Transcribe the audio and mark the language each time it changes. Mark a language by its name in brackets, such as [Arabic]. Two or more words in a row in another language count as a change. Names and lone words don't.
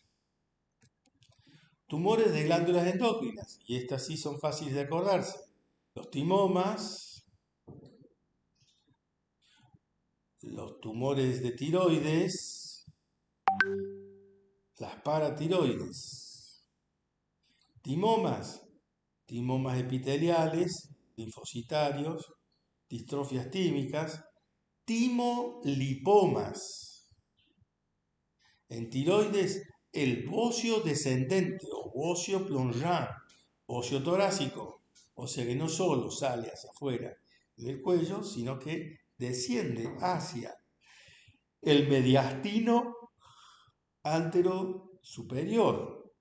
[Spanish] Tumores de glándulas endocrinas, y estas sí son fáciles de acordarse. Los timomas, los tumores de tiroides, las paratiroides. Timomas, timomas epiteliales, linfocitarios, distrofias tímicas, timolipomas. En tiroides, el bocio descendente o bocio plongeant, bocio torácico, o sea que no solo sale hacia afuera del cuello, sino que desciende hacia el mediastino antero superior.